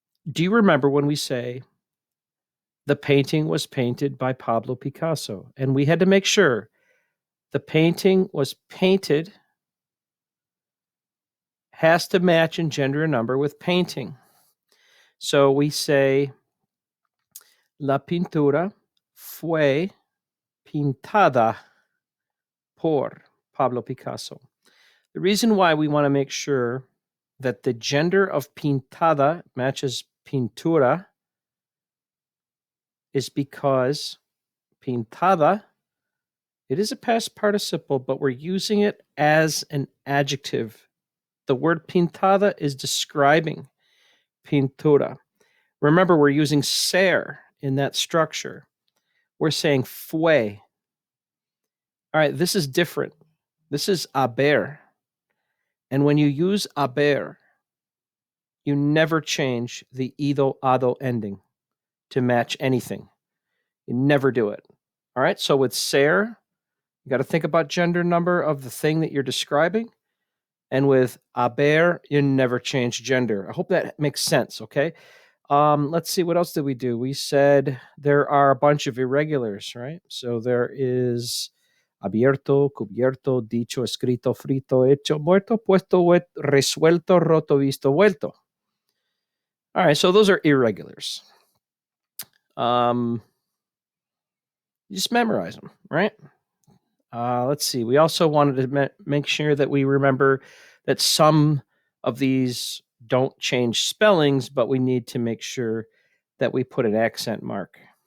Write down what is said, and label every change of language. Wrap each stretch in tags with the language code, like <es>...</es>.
<en>Do you remember when we say the painting was painted by Pablo Picasso? And we had to make sure the painting was painted has to match in gender and number with painting. So we say</en> <es>la pintura fue pintada por Pablo Picasso.</es> <en>The reason why we want to make sure that the gender of pintada matches pintura is because pintada, it is a past participle, but we're using it as an adjective. The word pintada is describing pintura. Remember, we're using ser in that structure. We're saying fue. All right, this is different. This is haber. And when you use haber, you never change the ido ado ending to match anything. You never do it. All right, so with ser, you got to think about gender number of the thing that you're describing. And with haber, you never change gender. I hope that makes sense, okay? Let's see, what else did we do? We said there are a bunch of irregulars, right? So there is</en> <es>abierto, cubierto, dicho, escrito, frito, hecho, muerto, puesto, resuelto, roto, visto, vuelto.</es> <en>All right, so those are irregulars. Just memorize them, right? Let's see. We also wanted to make sure that we remember that some of these don't change spellings, but we need to make sure that we put an accent mark.</en>